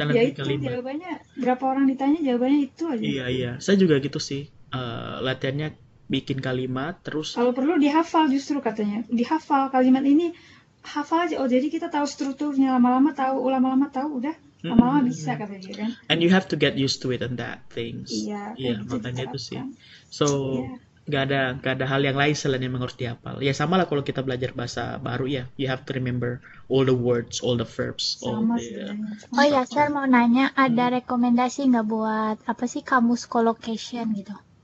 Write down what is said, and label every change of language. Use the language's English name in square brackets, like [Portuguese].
[Indonesian] Ya itu jawabannya, berapa orang ditanya jawabannya itu aja. Iya. Saya juga gitu sih. Latihannya bikin kalimat terus. Kalau perlu dihafal justru katanya. Dihafal kalimat ini, hafal aja. Oh jadi kita tahu strukturnya, lama-lama tahu udah lama-lama bisa kata dia kan. [English] And you have to get used to it and that things. [Indonesian] Iya, makanya itu sih. [English] So [Indonesian] nggak ada hal yang lain selain yang harus dihafal. Ya sama lah kalau kita belajar bahasa baru ya, [English] you have to remember all the words, all the verbs, all [Indonesian] Sama [English] the [Indonesian] sebenarnya. Oh ya, Sir mau nanya, ada rekomendasi nggak buat apa sih kamus collocation gitu?